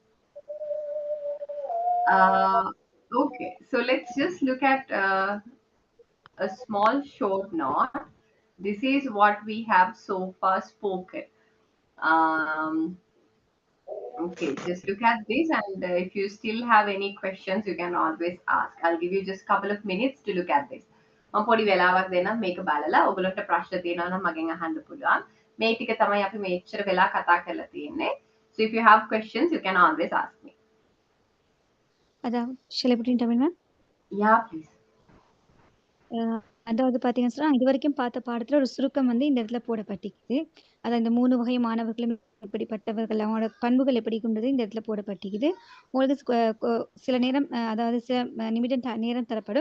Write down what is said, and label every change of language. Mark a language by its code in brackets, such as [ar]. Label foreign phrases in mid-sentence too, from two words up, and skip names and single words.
[en] Okay, so let's just look at a small short note. This is what we have so far spoken. Okay, just look at this, and if you still have any questions, you can always ask. I'll give you just a couple of minutes to look at this. [si] මම පොඩි වෙලාවක් දෙන්නම් මේක බලලා ඔයගොල්ලන්ට ප්‍රශ්න තියෙනවා නම් මගෙන් අහන්න පුළුවන්. මේ ටික තමයි අපි මේච්චර වෙලා කතා කරලා තියෙන්නේ. [en] So if you have questions, you can always ask me. shall I put in Tamil, ma'am? Yeah, please. [ta] அதாவது பார்த்தீங்கன்னா சொன்னா, இதுவரைக்கும் பார்த்த பாடத்துல ஒரு சுருக்கம் வந்து இந்த இடத்துல போடப்பட்டிருக்குது. அதான் இந்த 3 வகை மாணவர்களும் எப்படிப்பட்டவர்கள், அவங்களோட பண்புகள் எப்படி கொண்டது இந்த இடத்துல போடப்பட்டிருக்குது. உங்களுக்கு சில நேரம் அதாவது சில நிமிடம் நேரம் தரப்படும்.